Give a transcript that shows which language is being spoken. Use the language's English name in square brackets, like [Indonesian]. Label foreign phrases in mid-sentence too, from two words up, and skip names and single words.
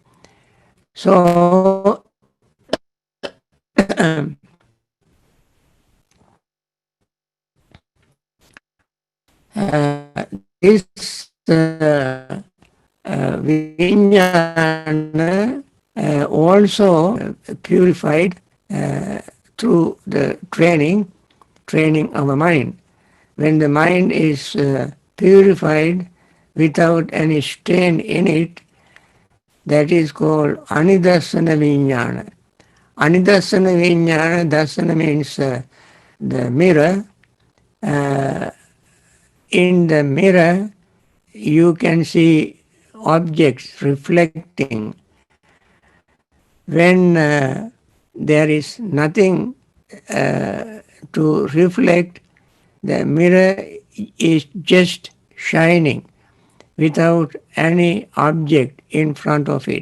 [English] So this vijnana also purified through the training of the mind. When the mind is purified without any stain in it, that is called [Sanskrit] anidarsana vijnana. Anidarsana vijnana, [English] darsana means the mirror. In the mirror, you can see objects reflecting. When there is nothing to reflect, the mirror is just shining without any object in front of it.